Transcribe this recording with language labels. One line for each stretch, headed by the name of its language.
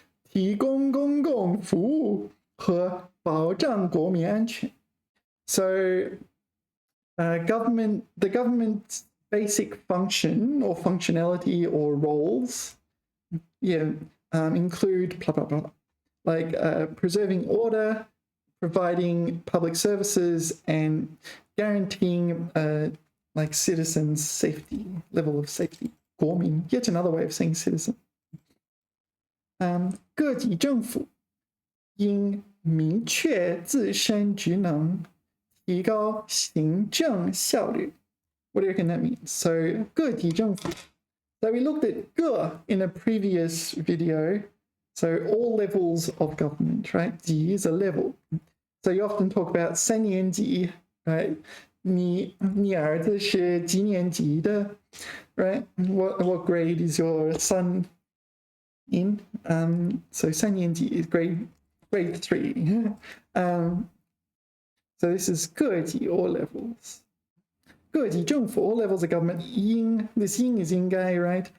Chinese: 提供公共服务和保障国民安全。
English: So, the government's basic function or functionality or roles, include blah blah blah, like preserving order, providing public services, and guaranteeing like citizens' safety, level of safety. 国民 yet another way of saying citizen.
Chinese: 各级政府应明确自身职能，提高行政效率。
English: What do you reckon that means?
Chinese: So 各级政府.
English: So we looked at 各 in a previous video. So all levels of government, right? 级 is a level. So you often talk about 三年级, right?
Chinese: 你儿子是几年级的, right?
English: What grade is your son in? So 三年级 is grade 3. So this is 各级 all levels. 各级政府 all levels of government this 应 is 应该 right?